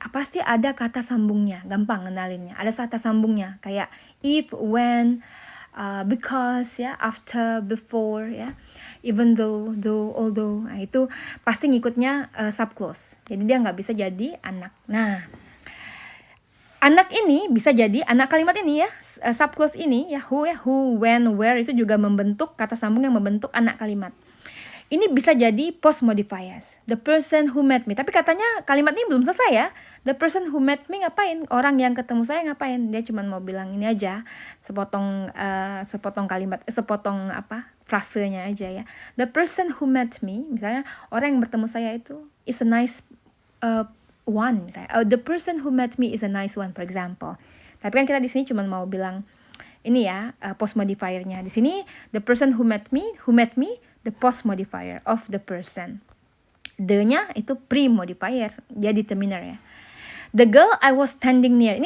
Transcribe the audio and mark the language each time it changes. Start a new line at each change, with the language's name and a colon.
Indonesian: Pasti ada kata sambungnya, gampang ngenalinnya. Ada kata sambungnya kayak if, when, because, ya, after, before, ya, even though, although. Nah, itu pasti ngikutnya subclause. Jadi dia nggak bisa jadi anak. Nah, anak ini bisa jadi, anak kalimat ini ya, subclause ini ya, who, when, where, itu juga membentuk kata sambung yang membentuk anak kalimat. Ini bisa jadi
English: post modifiers. The person who met me.
Indonesian: Tapi katanya kalimat ini belum selesai ya.
English: The person who met me
Indonesian: ngapain? Orang yang ketemu saya ngapain? Dia cuma mau bilang ini aja, sepotong kalimat, sepotong frasenya aja ya.
English: The person who met me,
Indonesian: misalnya orang yang bertemu saya itu
English: is a nice one, misalnya. The person who met me is a nice one, for example.
Indonesian: Tapi kan kita di sini cuma mau bilang ini ya, post modifiernya. Di sini
English: the person who met me, the post modifier of the person. The-nya itu pre-modifier,
Indonesian: dia determiner ya.
English: The girl I was standing near.